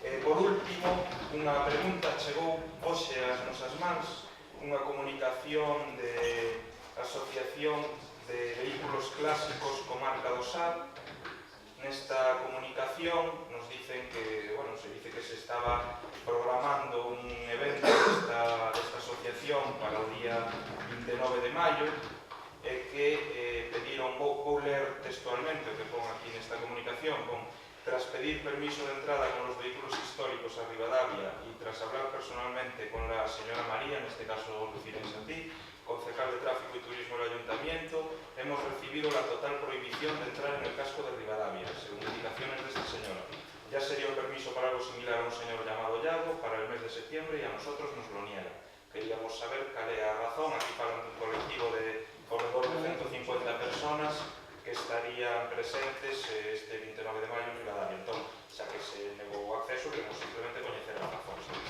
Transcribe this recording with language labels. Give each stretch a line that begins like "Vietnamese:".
Galician: Por último, unha pregunta chegou hoxe ás nosas mans, unha comunicación de Asociación de Vehículos Clásicos Comarca do Sar. Nesta comunicación nos dicen que, se dice que se estaba programando un evento desta asociación para o día 29 de maio e que pediron, vou ler textualmente o que pon aquí nesta comunicación,
Spanish: tras pedir permiso de entrada con los vehículos históricos a Ribadavia y tras hablar personalmente con la señora María, en este caso Lucía Santí, concejal de Tráfico y Turismo del Ayuntamiento, hemos recibido la total prohibición de entrar en el casco de Ribadavia, según indicaciones de esta señora. Ya sería un permiso para algo similar a un señor llamado Yago para el mes de septiembre y a nosotros nos lo niega. Queríamos saber cuál es la razón. Aquí para un colectivo de alrededor de 150 personas que estarían presentes este 29 de maio en Ribadavia.
Galician: Entón, xa que se negou o acceso, queremos simplemente coñecer as razóns.